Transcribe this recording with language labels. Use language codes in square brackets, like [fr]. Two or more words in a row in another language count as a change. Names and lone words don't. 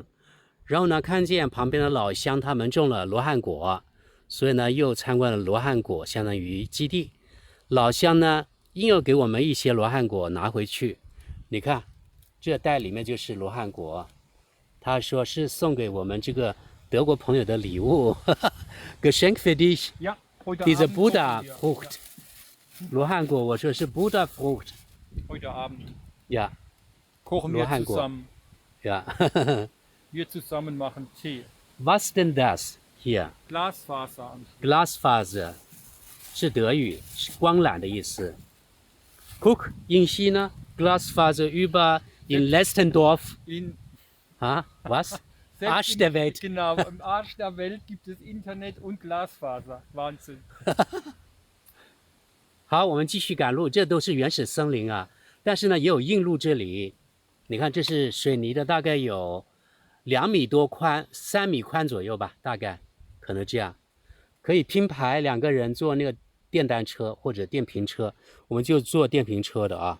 [zh] 然后呢，看见旁边的老乡他们种了罗汉果，所以呢又参观了罗汉果相当于基地。老乡呢硬要给我们一些罗汉果拿回去，你看这袋里面就是罗汉果，他说是送给我们这个德国朋友的礼物。 [de] Geschenk für dich. Diese Buddha-Frucht. [zh] 罗汉果，我说是 Buddha-Frucht. [de] Heute Abend. Ja. Kochen wir zusammen. Ja. Wir zusammen machen Tee. Was denn das hier? Glasfaser [zh] 是德语，是光缆的意思。 [de] Guck, in China Glasfaser über in Lestendorf. Was? Arsch der Welt. Genau, im Arsch der Welt gibt es Internet und Glasfaser. Wahnsinn. [zh] 好，我们继续赶路，这都是原始森林啊，但是呢也有硬路这里。你看，这是水泥的，大概有2米多宽，3米宽左右吧，大概可能这样，可以拼排2个人坐那个电单车或者电瓶车，我们就坐电瓶车的啊。